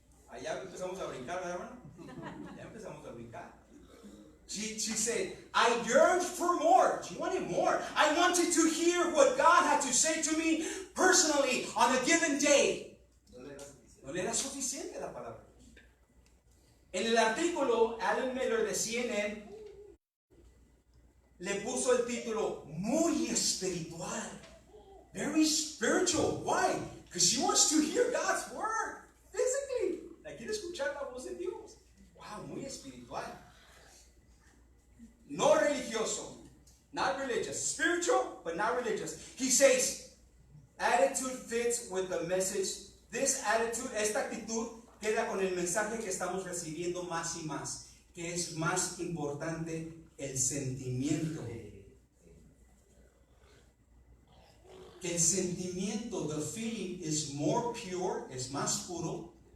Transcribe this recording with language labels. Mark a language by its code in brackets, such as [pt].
[es] Allá empezamos a brincar, ¿verdad, hermano? Ya empezamos a brincar. [en] She said, I yearned for more. She wanted more. I wanted to hear what God had to say to me personally on a given day. [es] No le era suficiente la palabra. En el artículo, Alan Miller de CNN le puso el título muy espiritual. [en] Very spiritual. Why? Because she wants to hear God's word physically. [es] La quiere escuchar la voz de Dios. Wow, muy espiritual. No religioso. [en] Not religious. Spiritual, but not religious. He says, attitude fits with the message. This attitude, [es] esta actitud, queda con el mensaje que estamos recibiendo más y más, que es más importante el sentimiento. que el sentimiento, [en] the feeling, is more pure, [es] es más puro,